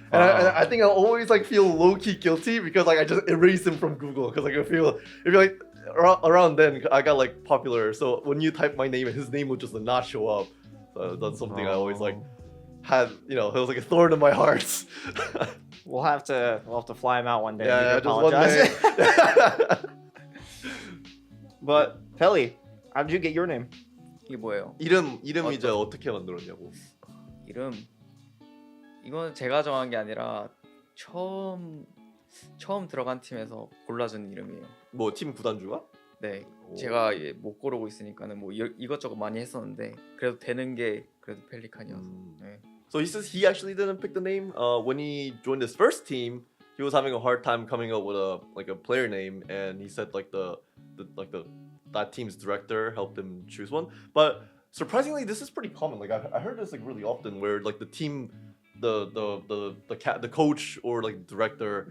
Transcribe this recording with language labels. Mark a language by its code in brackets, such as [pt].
[en] And I think I always like feel low-key guilty because like I just erased him from Google because like I feel if you're like around then I got like popular, so when you type my name, his name would just not show up. So that's something I always like had, you know, it was like a thorn in my heart. We'll have to fly him out one day. Yeah, and just one day. apologize. But Pelly, how did you get your name? [ko] 이게 뭐예요? 이름 이제 어떻게 만들었냐고. 이름 이건 제가 정한 게 아니라 처음 들어간 팀에서 골라준 이름이에요. 뭐 팀 구단주가? 네, 오. 제가 못 고르고 있으니까는 뭐 이것저것 많이 했었는데 그래도 되는 게 그래도 펠리칸이어서. 네. [en] So he says he actually didn't pick the name. When he joined his first team, he was having a hard time coming up with a player name, and he said that team's director helped him choose one. But surprisingly, this is pretty common. Like I heard this like really often, where like the team, the coach or like director.